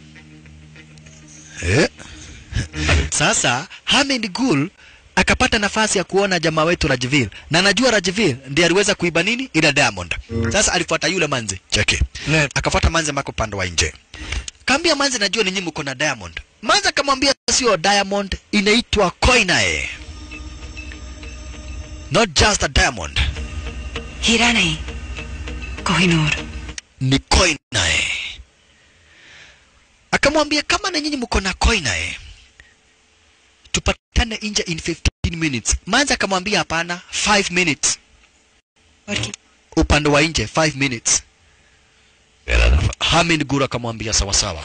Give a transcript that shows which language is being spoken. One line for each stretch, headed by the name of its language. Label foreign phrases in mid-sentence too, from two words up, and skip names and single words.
Swahili: Sasa Hamed Gul akapata nafasi ya kuona jamaa wetu Rajvir, na anajua Rajvir ndiye aliweza kuiba nini ile diamond. Sasa alifuata yule manzi, cheki, akafuata manzi mako pande wa nje, kaambia manzi, najua ninyi mko na diamond. Manzi akamwambia sio diamond, inaitwa coinae,
English: not just a diamond.
Hindi: हीरा नहीं, कोहिनूर.
Swahili: Ni coinae. Kamwambia kama na nyinyi mko na koina tupatane nje
English: in 15 minutes.
Swahili: Manza kamwambia hapana, 5 minutes. Upande wa nje 5 minutes. Hamid Guru akamwambia sawa sawa.